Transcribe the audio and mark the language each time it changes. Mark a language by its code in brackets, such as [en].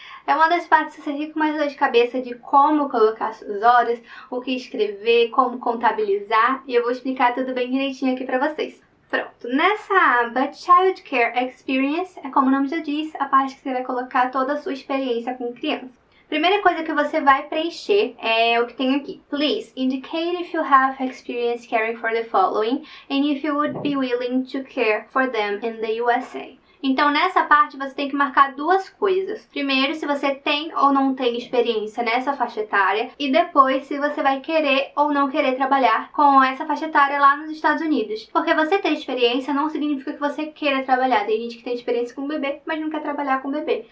[pt] É uma das partes que você fica com mais dor de cabeça de como colocar suas horas, o que escrever, como contabilizar e eu vou explicar tudo bem direitinho aqui pra vocês. Pronto, nessa aba Child Care Experience, é como o nome já diz, a parte que você vai colocar toda a sua experiência com criança. Primeira coisa que você vai preencher é o que tem aqui. [en] Please indicate if you have experience caring for the following and if you would be willing to care for them in the USA. [pt] Então, nessa parte, você tem que marcar duas coisas. Primeiro, se você tem ou não tem experiência nessa faixa etária. E depois, se você vai querer ou não querer trabalhar com essa faixa etária lá nos Estados Unidos. Porque você ter experiência não significa que você queira trabalhar. Tem gente que tem experiência com bebê, mas não quer trabalhar com bebê.